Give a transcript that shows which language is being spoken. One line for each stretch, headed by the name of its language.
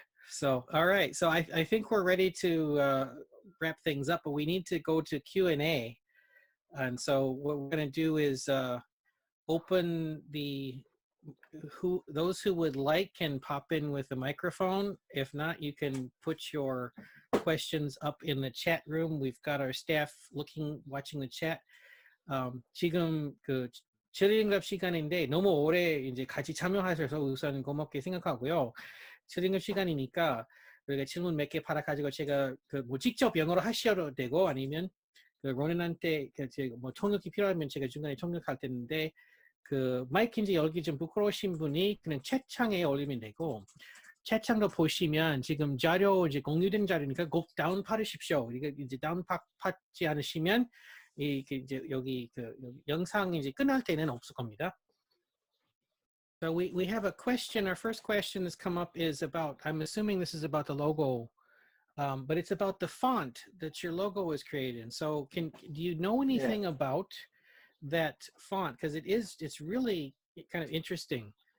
English: So all right. So I think we're ready to wrap things up, but we need to go to Q&A. And so what we're going to do is open the those who would like can pop in with a microphone. If not, you can put your questions up in the chat room. We've got our staff watching the chat.
Korean: 지금 그 질의응답 시간인데 너무 오래 이제 같이 참여하셔서 우선 고맙게 생각하고요. 질의응답 시간이니까 우리가 질문 몇 개 받아가지고 제가 그 뭐 직접 영어로 하셔도 되고 아니면 그 로넨한테 뭐 통역이 필요하면 제가 중간에 통역할 텐데 그 마이크 이제 열기 좀 부끄러우신 분이 그냥 채창에 올리면 되고 채창도 보시면 지금 자료 이제 공유된 자료니까 꼭 다운 받으십시오. 이제 다운 받지 않으시면 이게 이제 여기 영상이 이제 끝날 때는 없을 겁니다.
English: So we have a question. Our first question that's come up is about, I'm assuming this is about the logo, but it's about the font that your logo was created in. So do you know anything about that font? Because it's really kind of interesting.